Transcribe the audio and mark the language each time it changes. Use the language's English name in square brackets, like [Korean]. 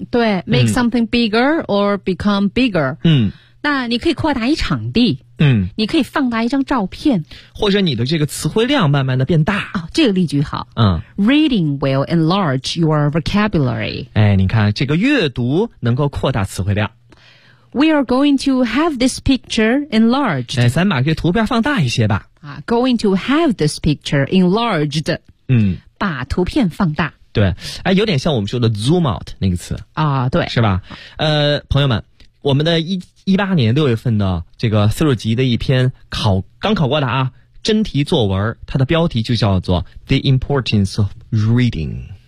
[English] 对 ，make something bigger or become bigger。 [Chinese] 那你可以扩大一场地。你可以放大一张照片，或者你的这个词汇量慢慢的变大。哦，这个例句好。 [English] Reading will enlarge your vocabulary。 [Chinese] 哎，你看这个阅读能够扩大词汇量。 [English] We are going to have this picture enlarged。 [Chinese] 哎，咱把这图片放大一些吧。 [English] Going to have this picture enlarged。 [Chinese] 把图片放大。对，哎，有点像我们说的 zoom out 那个词啊。对，是吧？朋友们，我们的2018年六月份的这个四六级的一篇刚考过的啊真题作文，它的标题就叫做 The Importance of Reading。